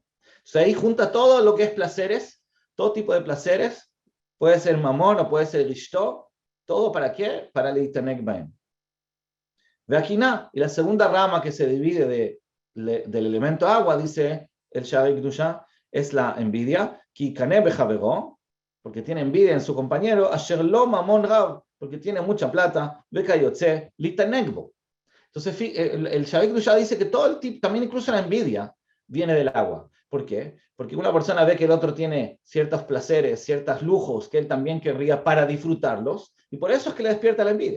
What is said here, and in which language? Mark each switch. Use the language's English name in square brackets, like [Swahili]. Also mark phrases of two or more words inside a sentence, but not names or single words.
[Spanish] O sea, ahí junta todo lo que es placeres, todo tipo de placeres, puede ser mamón o puede ser ishto, todo ¿para qué? Para [Hebrew] lita negba. [Spanish] Veakina, y la segunda rama que se divide del elemento agua, dice el Shavei Kdusha, es la envidia, [Hebrew] ki kaneh bejavero, [Spanish] porque tiene envidia en su compañero, [Hebrew] asher lo mamón rab, [Spanish] porque tiene mucha plata, [Hebrew] bekayotze litanegbo. [Spanish] Entonces el Shavei Kdusha dice que todo el tipo, también incluso la envidia, viene del agua. ¿Por qué? Porque una persona ve que el otro tiene ciertos placeres, ciertos lujos que él también querría para disfrutarlos, y por eso es que le despierta la envidia.